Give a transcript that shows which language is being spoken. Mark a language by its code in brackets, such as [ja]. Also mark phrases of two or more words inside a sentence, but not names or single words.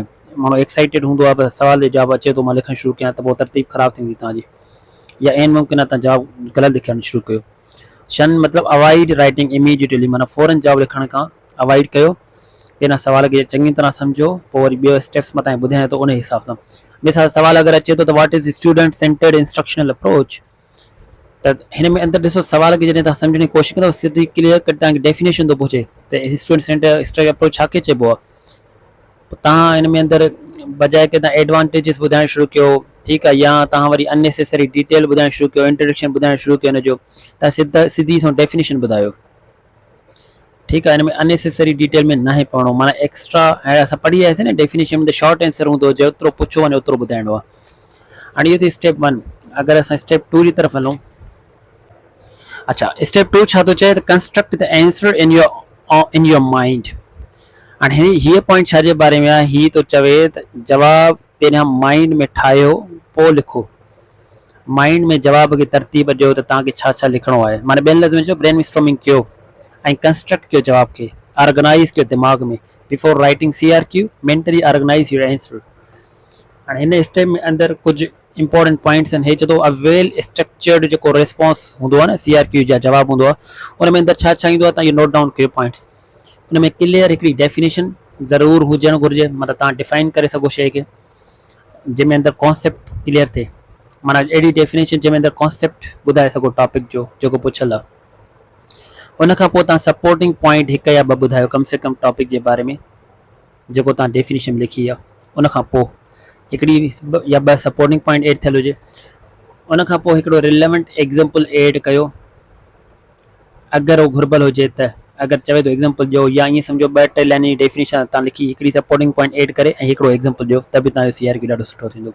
[sd] माण्हू एक्साइटेड हूंदो आहे बसि सवाल जो जवाबु अचे थो मां लिखणु शुरू कयां, त पोइ तरतीब ख़राबु थींदी तव्हांजी, या एन मुमकिन आहे तव्हां जवाबु ग़लति लिखणु शुरू कयो। शन मतिलबु [en] avoid writing immediately, [sd] माना फ़ौरन जवाबु लिखण खां अवॉइड कयो। पहिरियां सवाल खे चङी तरह सम्झो, पोइ वरी ॿियो स्टेप्स मां तव्हांखे ॿुधायां थो उन हिसाब सां। मिसाल सवाल अगरि अचे थो त [en] what is student centered instructional approach, [sd] त हिन में अंदरि ॾिसो सवाल खे जॾहिं तव्हां सम्झण जी कोशिशि कंदव सिधी [en] clear cut [sd] तव्हांखे डेफिनेशन थो पुछे त [en] student centered approach [sd] छा खे चइबो आहे। तव्हां हिन में अंदरि बजाए की तव्हां एडवांटेजिस ॿुधाइणु शुरू कयो, ठीकु आहे, या तव्हां वरी [en] unnecessary detail [sd] ॿुधाइणु शुरू कयो, इंट्रोडक्शन ॿुधाइणु शुरू कयो हिनजो, तव्हां सिधी सो डेफिनेशन ॿुधायो। ठीकु आहे। हिन में [en] unnecessary detail [sd] में न आहे पढ़णो, माना एक्स्ट्रा। हाणे असां पढ़ी आयासीं न डेफिनेशन में त [en] short answer [sd] हूंदो, जेतिरो पुछो वञे ओतिरो ॿुधाइणो आहे। हाणे इहो थी स्टेप 1। अगरि असां स्टेप 2 जी तरफ़ हलूं, अच्छा, स्टेप 2 छा थो चए त [en] construct the answer in your mind. [sd] हाणे हीअ पॉइंट छाजे बारे में आहे? हीअ थो चवे त जवाबु पहिरियां माइंड में ठाहियो पोइ लिखो। माइंड में जवाब खे तरतीब ॾियो त तव्हांखे छा छा लिखणो आहे, माना ॿियनि लफ़्ज़नि में चयो [en] brain storming [sd] कयो ऐं कंस्ट्रक्ट कयो जवाब खे, ऑर्गेनाइज़ कयो दिमाग़ में। [en] before writing CRQ mentally organize your answer. [sd] हाणे हिन स्टेप में अंदरि कुझु [en] important points [sd] आहिनि। हे चए थो [en] a well structured [sd] जेको रिस्पॉन्स हूंदो आहे न CRQ जा जवाबु हूंदो आहे, उन में अंदरि छा छा ईंदो आहे तव्हां इहो [en] note down [sd] कयो पॉइंट्स। उन में क्लियर हिकिड़ी डेफिनेशन ज़रूरु हुजणु घुरिजे, मतिलबु तव्हां डिफाइन करे सघो शइ खे, जंहिंमें अंदरि कॉन्सेप्ट क्लियर थिए, माना अहिड़ी डेफिनेशन जंहिंमें अंदरि कॉन्सेप्ट ॿुधाए सघो टॉपिक जो जेको पुछियलु आहे। उन खां पोइ तव्हां [en] supporting point [sd] 1 या 2 ॿुधायो कम से कम टॉपिक जे बारे में जेको तव्हां डेफिनेशन में लिखी आहे। उन खां पोइ हिकिड़ी या 2 [en] supporting point [sd] एड थियल हुजे। उन खां पोइ हिकिड़ो [en] relevant example [sd] एड कयो अगरि उहो घुर्बल हुजे त। अगरि चवे थो एग्ज़ाम्पल ॾियो, या ईअं सम्झो 2-3 लाइन जी डेफिनेशन तव्हां लिखी, हिकिड़ी [en] supporting point [sd] एड करे ऐं हिकिड़ो एग्ज़ाम्पल ॾियो, त बि तव्हांजो CRQ ॾाढो सुठो थींदो।